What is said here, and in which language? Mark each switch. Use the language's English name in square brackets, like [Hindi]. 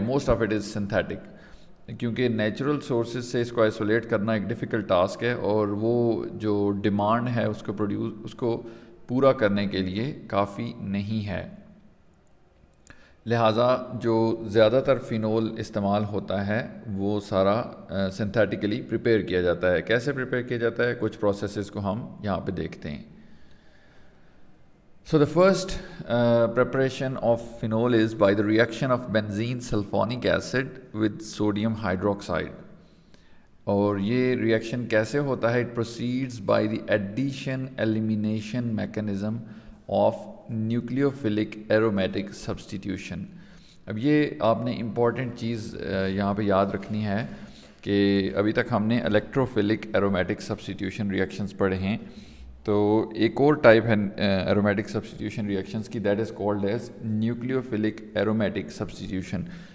[English] most of it is synthetic, [Hindi] क्योंकि natural sources से इसको आइसोलेट करना एक डिफ़िकल्ट टास्क है, और वो जो डिमांड है उसको पूरा करने के लिए काफ़ी नहीं है. लिहाजा जो ज़्यादातर फ़िनोल इस्तेमाल होता है वो सारा सिंथेटिकली प्रिपेयर किया जाता है. कैसे प्रिपेयर किया जाता है, कुछ प्रोसेसेस को हम यहाँ पे देखते हैं. [English] So the first preparation of phenol is by the reaction of benzene sulfonic acid with sodium hydroxide. [Hindi] और ये रिएक्शन कैसे होता है? [English] It proceeds by the addition elimination mechanism of nucleophilic aromatic substitution. [Hindi] अब ये आपने इम्पॉर्टेंट चीज़ यहाँ पे याद रखनी है कि अभी तक हमने इलेक्ट्रोफिलिक एरोमेटिक सब्स्टिट्यूशन रिएक्शंस पढ़े हैं. तो एक और टाइप है एरोमेटिक सब्स्टिट्यूशन रिएक्शंस की, [English] That is called as nucleophilic aromatic substitution.